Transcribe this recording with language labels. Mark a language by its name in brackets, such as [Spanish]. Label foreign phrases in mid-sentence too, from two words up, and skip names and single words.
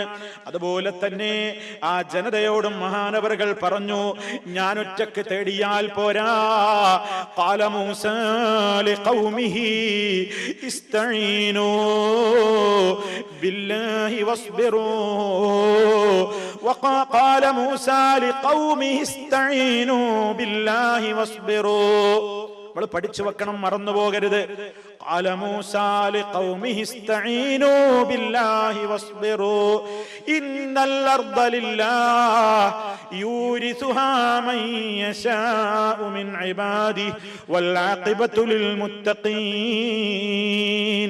[Malayalam] അതുപോലെ തന്നെ ആ ജനതയോടും മഹാനവറുകൾ പറഞ്ഞു, ഞാൻ ഒറ്റക്ക് തേടിയാൽ പോരാ. [Arabic] قال موسى لقومه استعينوا بالله واصبروا. وقال موسى لقومه استعينوا بالله واصبروا. [Malayalam] നമ്മൾ പഠിച്ചു വെക്കണം, മറന്നു പോകരുത്. [Arabic] قال موسى لقومه استعينوا بالله واصبروا إن الأرض لله يورثها من يشاء من عباده والعاقبة للمتقين.